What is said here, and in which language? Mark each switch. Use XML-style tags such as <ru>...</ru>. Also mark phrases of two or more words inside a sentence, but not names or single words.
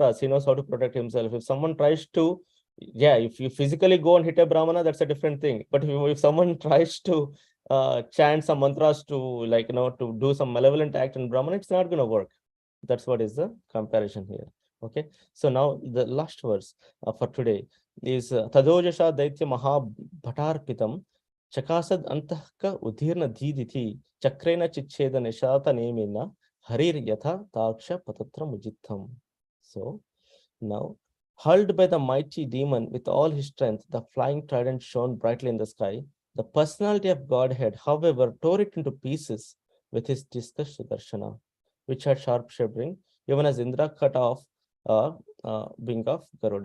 <en>He knows how to protect himself. If someone tries to, yeah, if you physically go and hit a Brahmana, that's a different thing. But if someone tries to chant some mantras to, like, to do some malevolent act in Brahman, it's not going to work. That's what is the comparison here. Okay. So now the last verse for today is</en> <sa>तदोजस दैत्य महा भटार्पितं चकासद् अन्तःख उदीर्ण दीधिति चक्रेण चिच्छेद निशात नेमिना हरिर् यथा तार्क्ष्य पतत्र मुज्झितम्.</sa> <en>So now, hurled by the mighty demon with all his strength, the flying trident shone brightly in the sky. The personality of Godhead, however, tore it into pieces with his discus Sudarshana, which had sharp shivering, even as Indra cut off a wing of Garuda.</en>